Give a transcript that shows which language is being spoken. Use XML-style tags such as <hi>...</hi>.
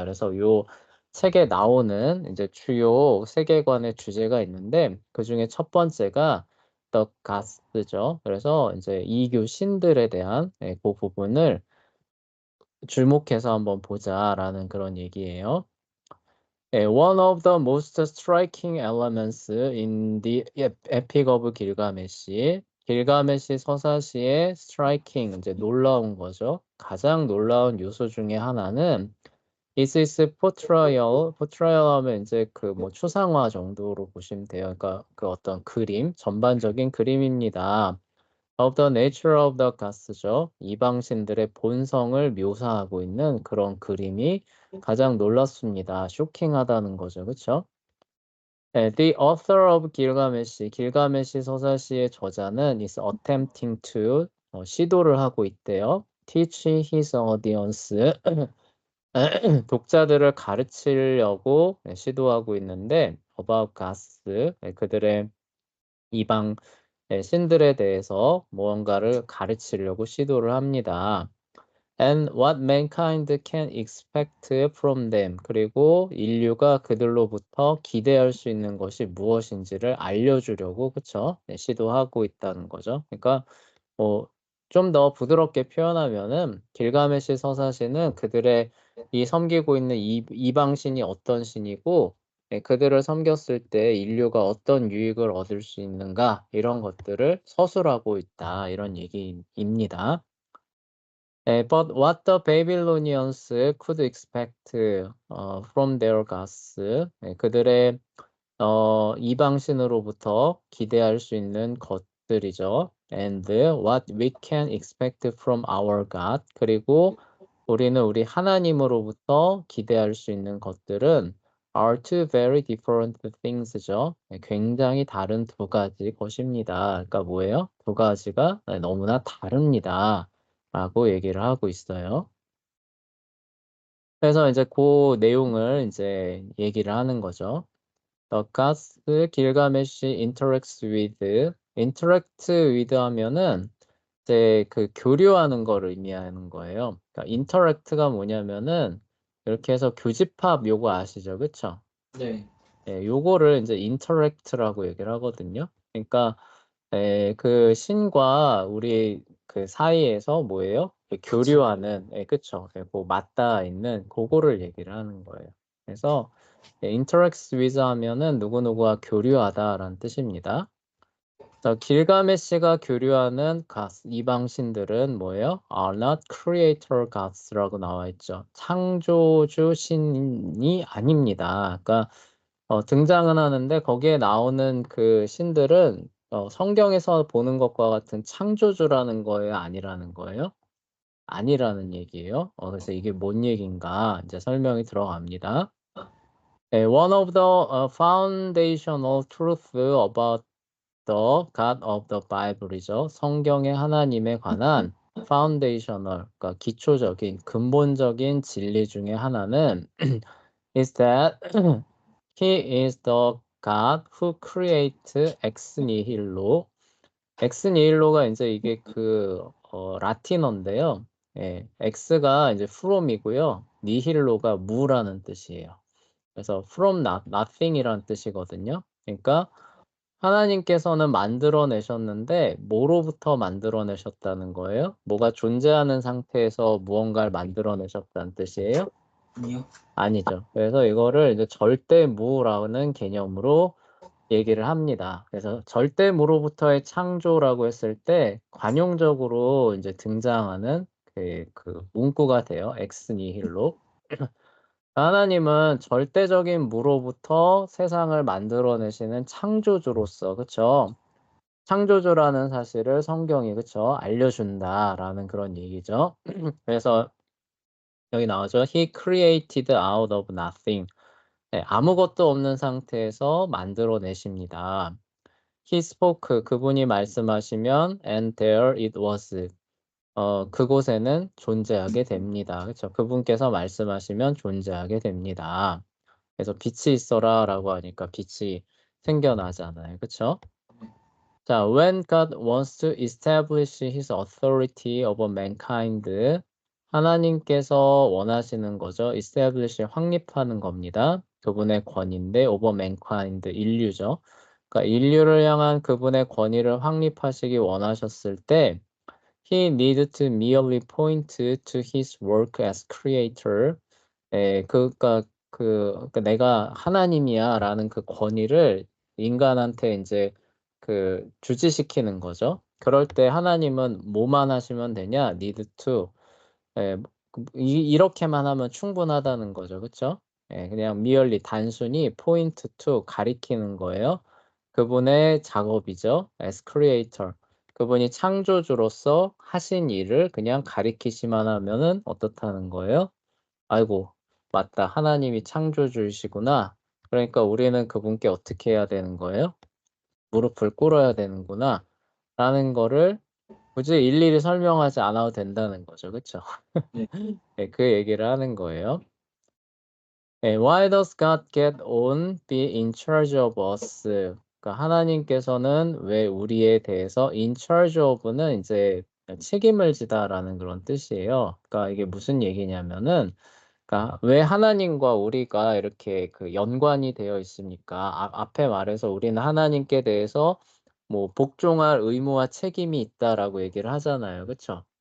<ko>그래서 요 책에 나오는 이제 주요 세계관의 주제가 있는데, 그 중에 첫 번째가 The Gods죠. 그래서 이제 이교 신들에 대한 그 부분을 주목해서 한번 보자라는 그런 얘기예요.</ko> <en>One of the most striking elements in the Epic of Gilgamesh,</en> <ko>길가메시 서사시의</ko> <en>striking,</en> <ko>이제 놀라운 거죠. 가장 놀라운 요소 중에 하나는</ko> <en>is its portrayal, portrayal</en> <ko>하면 이제 그 뭐 추상화 정도로 보시면 돼요. 그러니까 그 어떤 그림, 전반적인 그림입니다.</ko> <en>Of the nature of the gods죠.</en> <ko>이방신들의 본성을 묘사하고 있는 그런 그림이 가장 놀랍습니다. 쇼킹하다는 거죠. 그쵸?</ko> <en>The author of Gilgamesh,</en> <ko>길가메시 서사시의 저자는</ko> <en>is attempting to,</en> <ko>시도를 하고 있대요.</ko> <en>Teach his audience,</en> <ko>독자들을 가르치려고 시도하고 있는데</ko> <en>about gods,</en> <ko>그들의 이방 신들에 대해서 무언가를 가르치려고 시도를 합니다.</ko> <en>And what mankind can expect from them.</en> <ko>그리고 인류가 그들로부터 기대할 수 있는 것이 무엇인지를 알려주려고, 그쵸? 시도하고 있다는 거죠. 그러니까 뭐 좀 더 부드럽게 표현하면은 길가메시 서사시는 그들의 이 섬기고 있는 이방 신이 어떤 신이고 그들을 섬겼을 때 인류가 어떤 유익을 얻을 수 있는가 이런 것들을 서술하고 있다 이런 얘기입니다.</ko> <en>But what the Babylonians could expect from their gods.</en> <ko>그들의 이방신으로부터 기대할 수 있는 것들이죠.</ko> <en>And what we can expect from our God.</en> <ko>그리고 우리는 우리 하나님으로부터 기대할 수 있는 것들은</ko> <en>are two very different things</en> <ko>죠. 굉장히 다른 두 가지 것입니다. 그러니까 뭐예요? 두 가지가 너무나 다릅니다. 라고 얘기를 하고 있어요. 그래서 이제 그 내용을 이제 얘기를 하는 거죠.</ko> <en>The gods</en> <ko>길가메시</ko> <en>interact with</en> <ko>하면은 이제 그 교류하는 거를 의미하는 거예요. 그러니까 interact가 뭐냐면은 이렇게 해서 교집합 요거 아시죠? 그쵸? 네. 예, 요거를 이제 interact라고 얘기를 하거든요. 그러니까 그 신과 우리 그 사이에서 뭐예요? 교류하는, 그쵸? 그 맞닿아 있는 그거를 얘기를 하는 거예요. 그래서</ko> <en>interacts with</en> <ko>하면은 누구누구와 교류하다라는 뜻입니다. 자, 길가메시가 교류하는 gods, 이방신들은 뭐예요?</ko> <en>are not creator gods라고</en> <ko>나와 있죠. 창조주 신이 아닙니다. 그러니까 등장은 하는데 거기에 나오는 그 신들은 성경에서 보는 것과 같은 창조주라는 거예요? 아니라는 거예요? 아니라는 얘기예요. 그래서 이게 뭔 얘기인가 이제 설명이 들어갑니다.</ko> <en>One of the foundational truths about the God of the Bible이죠.</en> <ko>성경의 하나님에 관한</ko> <en>foundational,</en> <ko>그러니까 기초적인, 근본적인 진리 중에 하나는</ko> <en>is that He is the God who creates ex nihilo.</en> <ko>ex nihilo가 이제 이게 그 라틴어인데요. 예, x가 이제 from이고요. nihillo가 무라는 뜻이에요. 그래서</ko> <en>from nothing</en> <ko>이란 뜻이거든요. 그러니까 하나님께서는 만들어내셨는데 뭐로부터 만들어내셨다는 거예요? 뭐가 존재하는 상태에서 무언가를 만들어내셨다는 뜻이에요? 아니요. 아니죠. 그래서 이거를 이제 절대무라는 개념으로 얘기를 합니다. 그래서 절대무로부터의 창조라고 했을 때 관용적으로 이제 등장하는 그 문구가 돼요. 엑스 니힐로. 하나님은 절대적인 무로부터 세상을 만들어내시는 창조주로서, 그쵸? 창조주라는 사실을 성경이, 그쵸? 알려준다라는 그런 얘기죠. 그래서 여기 나오죠.</ko> <en>He created out of nothing.</en> <ko>네, 아무것도 없는 상태에서 만들어내십니다.</ko> <en>He spoke,</en> <ko>그분이 말씀하시면</ko> <en>and there it was.</en> <ko>그곳에는 존재하게 됩니다. 그렇죠? 그분께서 말씀하시면 존재하게 됩니다. 그래서 빛이 있어라라고 하니까 빛이 생겨나잖아요. 그렇죠?</ko> <en>자, when God wants to establish his authority over mankind,</en> <ko>하나님께서 원하시는 거죠. establish, 확립하는 겁니다. 그분의 권위인데</ko> <en>over mankind,</en> <ko>인류죠. 그러니까 인류를 향한 그분의 권위를 확립하시기 원하셨을 때</ko> <en>he needed to merely point to his work as creator.</en> <ko>그러니까 내가 하나님이야라는 그 권위를 인간한테 이제 그 주지시키는 거죠. 그럴 때 하나님은 뭐만 하시면 되냐?</ko> <en>need to.</en> <ko>예, 이렇게만 하면 충분하다는 거죠. 그렇죠? 그냥</ko> <en>merely</en> <ko>단순히</ko> <en>point to</en> <ko>가리키는 거예요. 그분의 작업이죠. as creator. 그분이 창조주로서 하신 일을 그냥 가리키시만 하면은 어떻다는 거예요? 아이고, 맞다. 하나님이 창조주이시구나. 그러니까 우리는 그분께 어떻게 해야 되는 거예요? 무릎을 꿇어야 되는구나. 라는 거를 굳이 일일이 설명하지 않아도 된다는 거죠. 그쵸? 네. 네, 그 얘기를 하는 거예요.</ko> <en>네, Why does God get on be in charge of us?</en> <ko>그러니까 하나님께서는 왜 우리에 대해서</ko> <en>in charge of</en> <ko>는 이제 책임을 지다라는 그런 뜻이에요. 그러니까 이게 무슨 얘기냐면은 그러니까 왜 하나님과 우리가 이렇게 그 연관이 되어 있습니까? 앞에 말해서 우리는 하나님께 대해서 뭐 복종할 의무와 책임이 있다라고 얘기를 하잖아요. 그쵸?</ko>